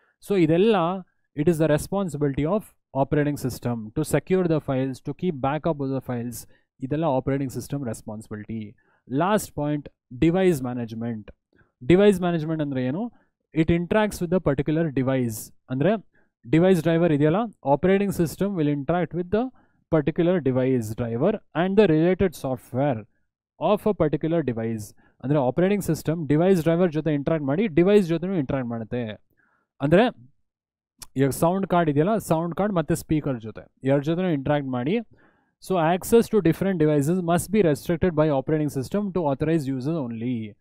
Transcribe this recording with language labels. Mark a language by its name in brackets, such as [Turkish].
[Kannada] So ಇದೆಲ್ಲ [English] It is the responsibility of operating system to secure the files, to keep backup of the files. [Kannada] ಇದೆಲ್ಲ operating system responsibility. Last point, device management. Device management ಅಂದರೆ ಏನು? [English] It interacts with the particular device. [Kannada] ಅಂದರೆ device driver ಇದೆಯಲ್ಲ, [English] Operating system will interact with the particular device driver and the related software of a particular device. [Kannada] ಅಂದರೆ operating system device driver ಜೊತೆ interact ಮಾಡಿ device ಜೊತೆನೂ interact ಮಾಡುತ್ತೆ. ಅಂದರೆ ಈಗ sound card ಇದೆಯಲ್ಲ, ಸೌಂಡ್ ಕಾರ್ಡ್ ಮತ್ತು ಸ್ಪೀಕರ್ ಜೊತೆ ಎರಡು ಜೊತೆನೂ ಇಂಟ್ರಾಕ್ಟ್ ಮಾಡಿ. [English] So access to different devices must be restricted by operating system to authorise user only.